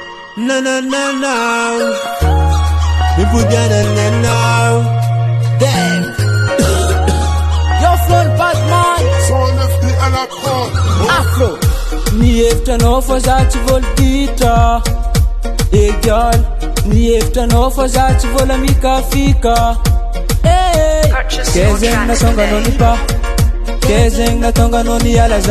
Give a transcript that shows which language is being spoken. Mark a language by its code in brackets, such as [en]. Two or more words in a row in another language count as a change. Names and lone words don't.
[en] No, no, no, no. We put that in there now. Damn. Yo, flow Batman. Afro. [mg] Nihevitranao fa za tsy voloditra. Egal. Nihevitranao fa za tsy vola mikafika. Kezeng natonganao ny pa. Kezeng natonganao ny alaza.